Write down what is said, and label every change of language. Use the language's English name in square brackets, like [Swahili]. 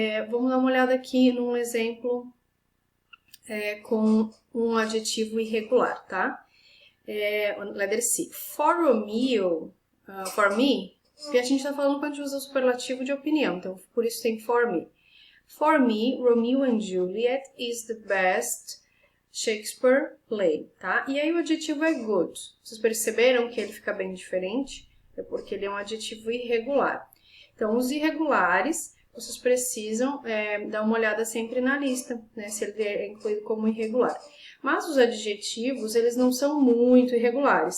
[Portuguese] Vamos dar uma olhada aqui num exemplo com um adjetivo irregular, tá? [English] Letter C. For Romeo, for me, [Portuguese] porque a gente está falando quando a gente usa o superlativo de opinião, então por isso tem for me. [English] For me, Romeo and Juliet is the best Shakespeare play, tá? [Portuguese] E aí o adjetivo é good. Vocês perceberam que ele fica bem diferente? É porque ele é um adjetivo irregular. Então, os irregulares, vocês precisam dar uma olhada sempre na lista, né? Se ele é incluído como irregular. Mas os adjetivos, eles não são muito irregulares.